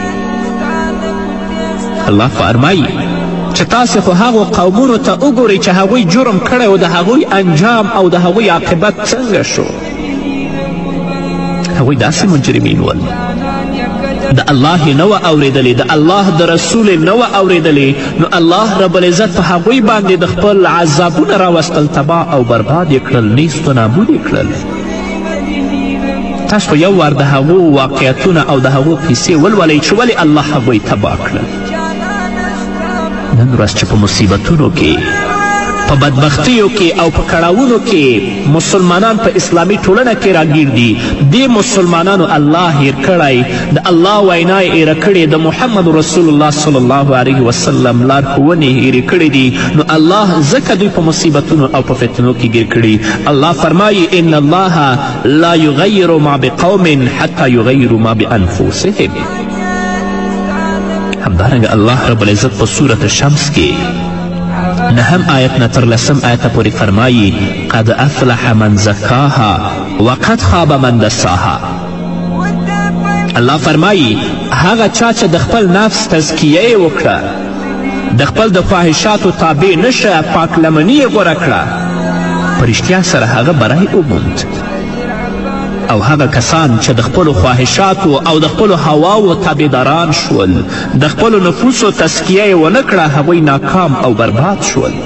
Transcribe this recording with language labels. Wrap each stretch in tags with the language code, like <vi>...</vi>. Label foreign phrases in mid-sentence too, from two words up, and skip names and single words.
<ps>الله فرمایي چې تاسې خو هغو قومونو ته وګورئ چې هغوی جرم کړی و، د هغوی انجام او د هغوی عاقبت څنګه شو. هغوی داسې مجرمین ول، د الله نه وه اورېدلې، د الله د رسول نه وه اورېدلې، نو الله</ps> <ar>رب العزت</ar> <ps>په هغوی باندې د خپل عذابونه راوستل، تباه او برباد یې کړل، نیست و نابود یې کړل. تاسو خو یو وار د هغو واقعیتونه او د هغو قیسې ولولئ چې ولې الله هغوی تباه کړل. نن ورځ چې په مصیبتونو کې، په بدبختیو کې او په کړاوونو کې مسلمانان په اسلامي ټولنه کې راګیر دي، دې مسلمانانو الله هیر کړی، د الله وینا یې هیره کړې، د محمد رسول الله</ps> <ar>صلی الله علیه وسلم</ar> <ps>لارښوونې هیرې کړې دي، نو الله ځکه دوی په مصیبتونو او په فتنو کې ګیر کړي. الله فرمایي</ps> <ar>ان الله لا یغیر ما بقوم حتی یغیروا ما بانفسهم.</ar> <ps>همدارنګه الله</ps> <ar>رب العزت</ar> <ps>په صورت شمس کې 9 آیت نه تر 10 آیته پورې فرمایي</ps> <ar>قد افلح من زکاها وقد خاب من دساها.</ar> <ps>الله فرمایي هغه چا چې د خپل نفس تزکیه یې وکړه، د خپل د خواهشاتو تابع نشه، پاکلمني یې غوره کړه، په رښتیا سره هغه بری وموند. او هغه کسان چې د خپلو خواهشاتو او د خپلو هواو تابعداران شول، د خپلو نفوسو تزکیه یې ونه کړه، هغوی ناکام او برباد شول.</ps>